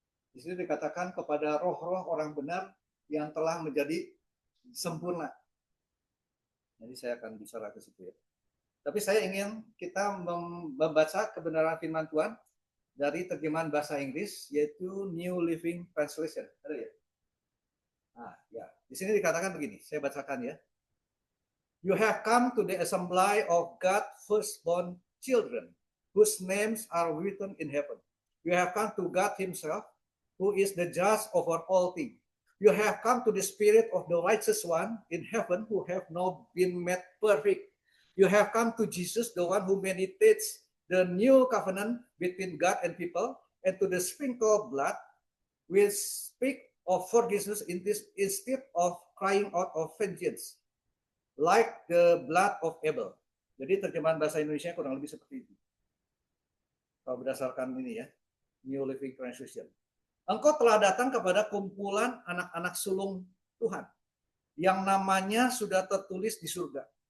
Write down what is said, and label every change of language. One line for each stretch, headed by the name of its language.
Indonesian: Di sini dikatakan kepada roh-roh orang benar yang telah menjadi sempurna. Jadi saya akan bicara ke situ ya. Tapi saya ingin kita membaca kebenaran firman Tuhan dari terjemahan bahasa Inggris, yaitu New Living Translation. Ada ya? Nah, ya. Di sini dikatakan begini, saya bacakan ya.
English: You have come to the assembly of God's firstborn children, whose names are written in heaven. You have come to God himself, who is the judge over all things. You have come to the spirit of the righteous one in heaven who have now been made perfect. You have come to Jesus, the one who meditates the new covenant between God and people, and to the sprinkled blood, which speak of forgiveness instead of crying out of vengeance, like the blood of Abel.
Indonesian: Jadi terjemahan bahasa Indonesia kurang lebih seperti itu. Kalau berdasarkan ini ya, New Living Translation. Engkau telah datang kepada kumpulan anak-anak sulung Tuhan yang namanya sudah tertulis di surga.